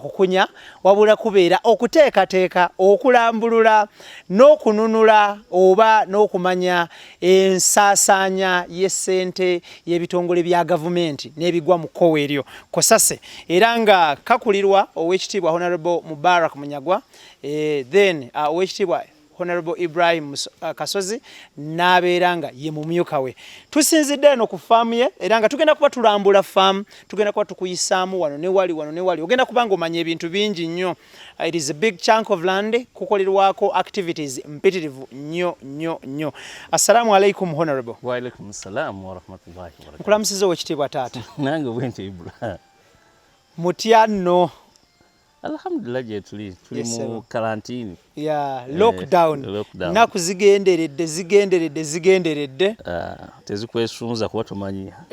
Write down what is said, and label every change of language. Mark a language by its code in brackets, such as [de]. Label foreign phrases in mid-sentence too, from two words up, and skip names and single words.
[lg] kukunya wabula kubeera okuteekateeka okulambulula n'okununula oba n'okumanya ensaasaanya y'essente y'ebitongole bya gavumenti n'ebigwa mu kkowe eryo Kosase era nga kakulirwa ow'ekitiibwa Honorable Mubarak Munyagwa then ow'ekitiibwa Honorable IBRAHIM KASOZI n'abeera nga ye mumyuka we. Tusinzidde eno ku faamu ye era nga tugenda kuba tulambula faamu, tugenda kuba tukuyisaamu wano ne wali. Ogenda kuba ng'omanya ebintu bingi nnyo. [en] It is a big chunk of land [lg] kukolerwako activities mpitirivu nnyo. [ar] السلام عليكم Honorable. وعليكم السلام ورحمة الله وبركاته. [lg] Nkulamusiza ow'ekitiibwa taata. Nange bwente Ibrahim. Mutya nno. Alhamdulillah je tuli mu quarantine. Lockdown. Naku zigenderedde. Tezikwesunza kuba tomanya.